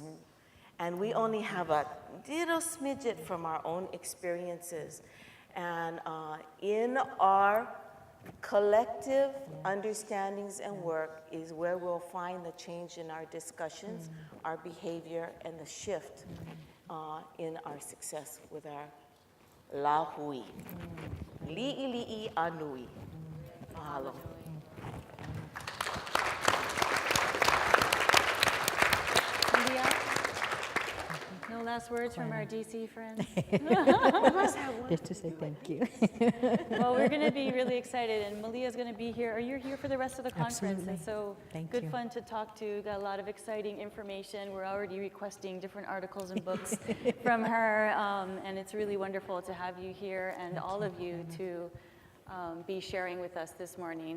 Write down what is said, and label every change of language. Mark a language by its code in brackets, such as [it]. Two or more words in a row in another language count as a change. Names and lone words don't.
[en] And we only have a little smidget from our own experiences. And in our collective understandings and work is where we'll find the change in our discussions, our behavior, and the shift in our success with our la hui. [haw] Li'i li'i anui. Mahalo. [en] Malia? No last words from our DC friends? Just to say thank you. Well, we're going to be really excited, and Malia's going to be here. Or you're here for the rest of the conference, Absolutely. and so Thank good you. fun to talk to. Got a lot of exciting information. We're already requesting different articles and books from her, and it's really wonderful to have you here and all of you to be sharing with us this morning.